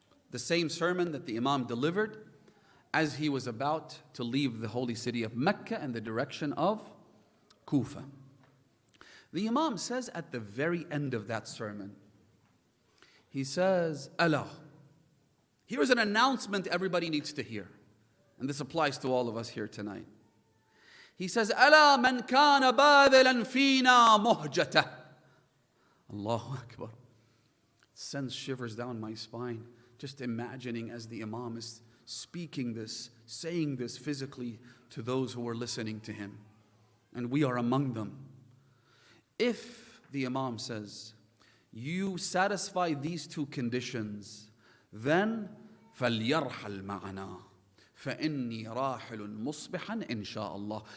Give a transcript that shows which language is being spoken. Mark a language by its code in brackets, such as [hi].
[en] The same sermon that the Imam delivered as he was about to leave the holy city of Mecca in the direction of Kufa. The Imam says at the very end of that sermon, he says, Allah. Here's an announcement everybody needs to hear. And this applies to all of us here tonight. He says, [ar] أَلَا مَنْ كَانَ بَاذِلًا فِينَا مُهْجَةً. [en] Allahu Akbar. It sends shivers down my spine, just imagining as the Imam is speaking this, saying this physically to those who are listening to him. And we are among them. If, the Imam says, you satisfy these two conditions, then [ar] فَلْيَرْحَلْ مَعَنَا فَإِنِّي رَاحِلٌ مُصْبِحًا إِنْ شَاءَ اللَّهِ.